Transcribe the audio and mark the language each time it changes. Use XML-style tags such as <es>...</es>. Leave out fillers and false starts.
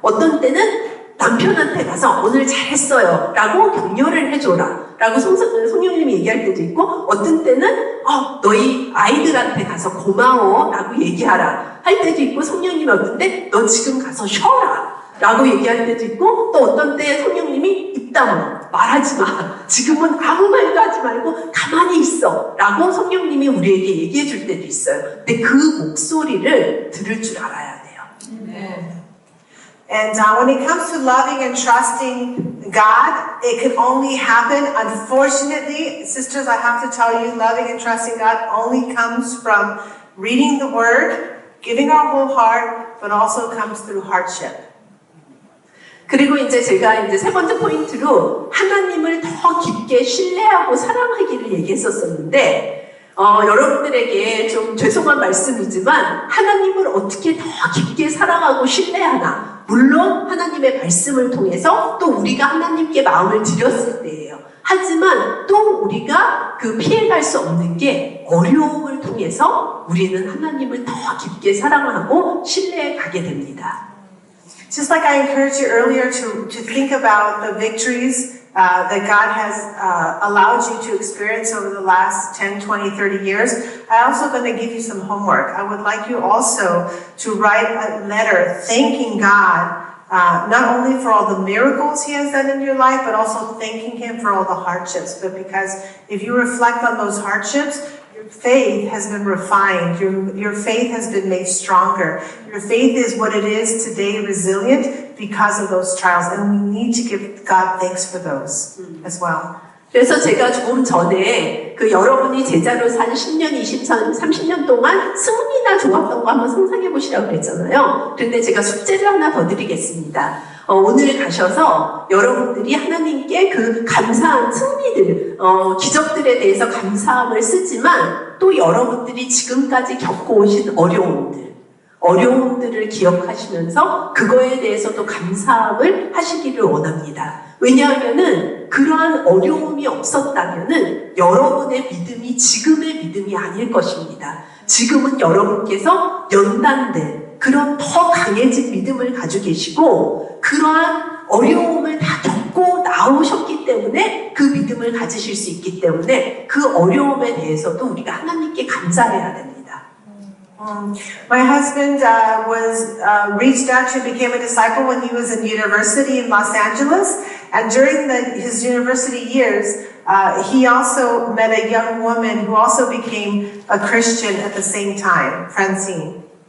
<ko>어떤 때는 남편한테 가서 오늘 잘했어요 라고 격려를 해줘라 라고 성령님이 얘기할 때도 있고, 어떤 때는 너희 아이들한테 가서 고마워 라고 얘기하라 할 때도 있고, 성령님이 어떤 때 너 지금 가서 쉬어라 라고 얘기할 때도 있고, 또 어떤 때 성령님이 입 다물어 말하지 마, 지금은 아무 말도 하지 말고 가만히 있어 라고 성령님이 우리에게 얘기해 줄 때도 있어요. 근데 그 목소리를 들을 줄 알아야 돼요.</ko> <en>And when it comes to loving and trusting God, it can only happen, unfortunately, sisters, I have to tell you, loving and trusting God only comes from reading the Word, giving our whole heart, but also comes through hardship.</en> <ko>그리고 제가 세 번째 포인트로 하나님을 더 깊게 신뢰하고 사랑하기를 얘기했었었는데, 여러분들에게 좀 죄송한 말씀이지만 하나님을 어떻게 더 깊게 사랑하고 신뢰하나? 물론 하나님의 말씀을 통해서 또 우리가 하나님께 마음을 드렸을 때예요. 하지만 또 우리가 피해갈 수 없는 게 어려움을 통해서 우리는 하나님을 더 깊게 사랑하고 신뢰해 가게 됩니다.</ko> <en>Just like I encouraged you earlier to think about the victories that God has allowed you to experience over the last 10, 20, 30 years, I'm also going to give you some homework. I would like you also to write a letter thanking God, not only for all the miracles He has done in your life, but also thanking Him for all the hardships. But because if you reflect on those hardships, your faith has been refined. Your faith has been made stronger. Your faith is what it is today, resilient, because of those trials. And we need to give God thanks for those as well.</en> <ko>그래서 제가 조금 전에 여러분이 제자로 산 10년, 20년, 30년 동안 승리나 좋았던 거 한번 상상해 보시라고 그랬잖아요. 그런데 제가 숙제를 하나 더 드리겠습니다. 오늘 가셔서 여러분들이 하나님께 감사한 승리들, 기적들에 대해서 감사함을 쓰지만 또 여러분들이 지금까지 겪어오신 어려움들, 어려움들을 기억하시면서 그거에 대해서도 감사함을 하시기를 원합니다. 왜냐하면은 그러한 어려움이 없었다면은 여러분의 믿음이 지금의 믿음이 아닐 것입니다. 지금은 여러분께서 연단된 그런 더 강해진 믿음을 가지고 계시고 그러한 어려움을 다 겪고 나오셨기 때문에 그 믿음을 가지실 수 있기 때문에 그 어려움에 대해서도 우리가 하나님께 감사해야 됩니다.</ko> <en>My husband was reached out to became a disciple when he was in university in Los Angeles, and during his university years, he also met a young woman who also became a Christian at the same time, Francine.</en>